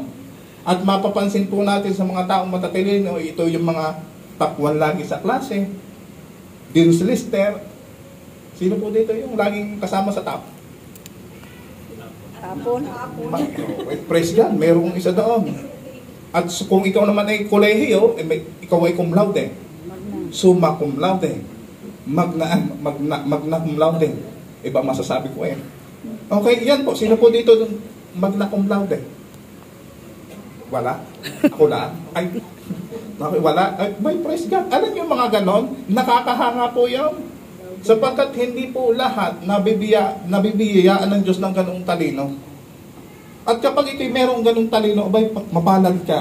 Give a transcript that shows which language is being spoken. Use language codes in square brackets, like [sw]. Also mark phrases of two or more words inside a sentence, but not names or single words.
[tl] At mapapansin po natin sa mga taong matatalino, ito yung mga top 1 lagi sa klase. [en] Dean's Lister. [tl] Sino po dito yung laging kasama sa top? Tapon. [en] Praise God, [tl] merong isa doon. At kung ikaw naman ay kolehiyo, ikaw ay [la] cum laude. Summa cum laude. Magna cum laude. [tl] Iba masasabi ko eh. Okay, yan po. Sino po dito [la] magna cum laude? [tl] Wala? Ako na? Ay, wala? Ay, [en] praise God. [tl] Alam niyo mga ganon? Nakakahanga po yan. Sapagkat hindi po lahat nabibiyayaan ng Diyos ng ganung talino. At kapag ito'y merong ganung talino, abay, mapalad ka.